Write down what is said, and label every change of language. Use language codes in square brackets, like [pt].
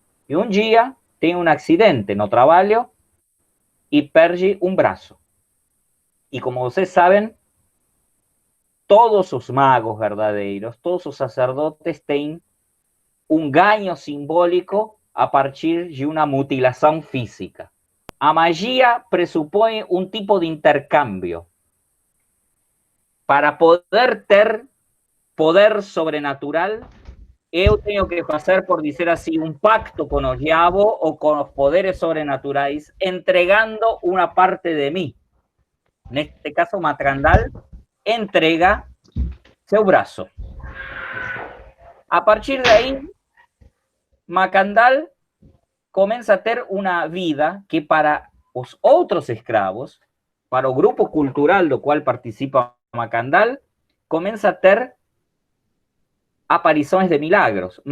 [es] Y un día tiene un accidente no trabajo y perde un brazo. Y como ustedes saben, todos los magos verdaderos, todos los sacerdotes tienen un ganho simbólico a partir de una mutilación física. [pt] A magia presupõe um tipo de intercâmbio. Para poder ter poder sobrenatural, eu tenho que fazer, por dizer assim, um pacto com o diabo ou com os poderes sobrenaturais, entregando uma parte de mim. Neste caso, Macandal entrega seu braço. A partir daí, [es] Macandal comienza a ter una vida que para los otros esclavos, para el grupo cultural do cual participa Macandal, comienza a ter apariciones de milagros.